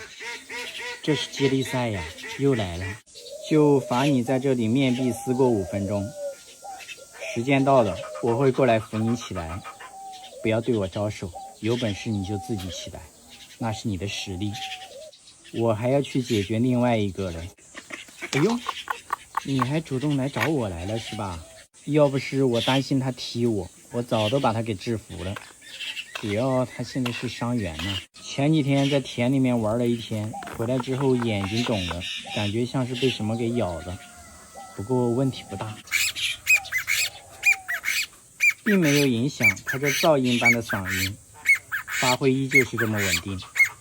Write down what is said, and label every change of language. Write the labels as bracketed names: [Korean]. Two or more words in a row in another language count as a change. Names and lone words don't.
[Chinese] 這是接力賽呀，又來了，就罰你在這裡面壁思過5分鐘。時間到了，我會過來扶你起來，不要對我招手，有本事你就自己起來，那是你的實力。我還要去解決另外一個嘞。哎呦，你還主動來找我來了是吧？要不是我擔心他踢我，我早都把他給制服了。主要他現在是傷員呢，前幾天在田裡面玩了一天，回來之後眼睛腫了，感覺像是被什麼給咬了，不過問題不大，並沒有影響他這噪音般的嗓音，發揮依舊是這麼穩定。